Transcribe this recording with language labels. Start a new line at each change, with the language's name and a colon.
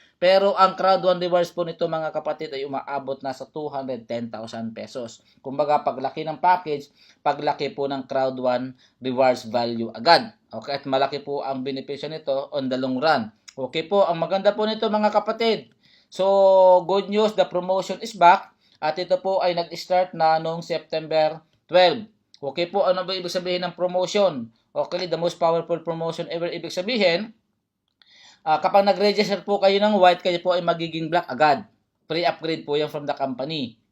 Filipino: Pero ang Crowd1 rewards po nito mga kapatid ay umaabot na sa 210,000 pesos. Kumbaga, paglaki ng package, paglaki po ng Crowd1 rewards value agad. Okay, at malaki po ang benepisyo nito
English: on the long run.
Filipino: Okay po, ang maganda po nito mga kapatid.
English: So, good news, the promotion is back.
Filipino: At ito po ay nag-start na noong September 12. Okay po, ano ba ibig sabihin ng promotion? Okay,
English: the most powerful promotion ever.
Filipino: Ibig sabihin, kapag nag-register po kayo ng white, kayo po ay magiging black agad.
English: Free upgrade
Filipino: po yan
English: from the company.